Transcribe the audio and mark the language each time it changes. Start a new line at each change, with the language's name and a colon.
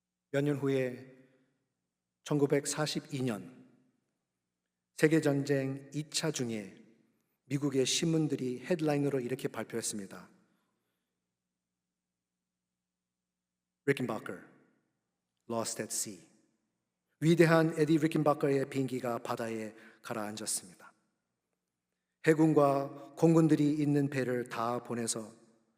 Korean: 몇 년 후에 1942년 세계전쟁 2차 중에 미국의 신문들이 헤드라인으로 이렇게 발표했습니다.
English: 리켄바커 lost at sea.
Korean: 위대한 에디 리켄바커의 비행기가 바다에 가라앉았습니다. 해군과 공군들이 있는 배를 다 보냈습니다.